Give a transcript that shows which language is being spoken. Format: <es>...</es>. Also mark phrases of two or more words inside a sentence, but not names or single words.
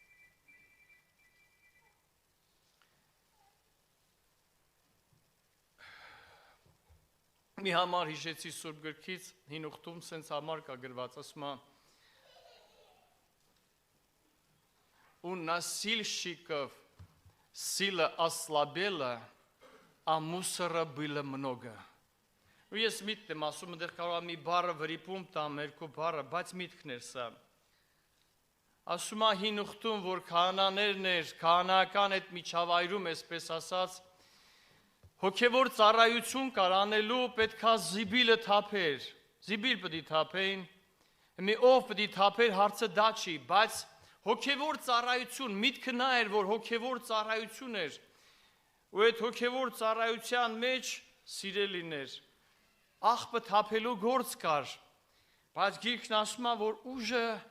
<hy>Մի համար հիշեցի Սուրբ գրքից, հին ուխտում սենց համար կա գրված, ասում է, ու</hy> <ru>насильщиков сила ослабела, а мусора было много։</ru> <hy>Ու ես միտք եմ ասում, դեռ կարող մի բառը վրիպում տամ, երկու բառը, բայց միտքն էր սա։ Ասում է հին ուխտում, որ քահանաներն էր, քահանական այդ միջավայրում, այսպես ասած, հոգևոր ծառայություն կար անելու, պետքա զիբիլը թափեր, զիբիլ պտի թափեին, մի ով պտի թափեր, հարցը դա չի, բայց հոգևոր ծառայություն, միտքը նա էր, որ հոգևոր ծառայություն էր, ու այդ հոգևոր ծառայության մեջ սիրելիներ, աղբը թափելու գործ կար, բայց գիրքն ասում է, որ ուժը</hy>